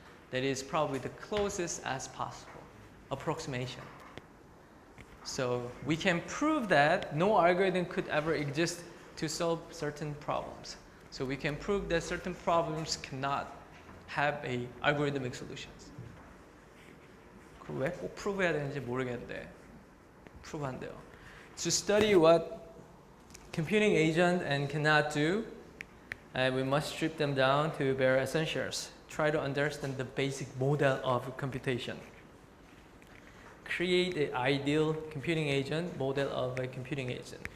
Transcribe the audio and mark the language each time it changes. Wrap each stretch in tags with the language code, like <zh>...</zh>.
<en>That is probably the closest as possible approximation. So we can prove that no algorithm could ever exist to solve certain problems. So we can prove that certain problems cannot have a algorithmic solutions.</en> <ko>그걸 왜 꼭 prove 해야 되는지 모르겠는데 prove 한대요.</ko> <en>To study what computing agent and cannot do, and we must strip them down to bare essentials. Try to understand the basic model of computation. Create an ideal computing agent, model of a computing agent.</en>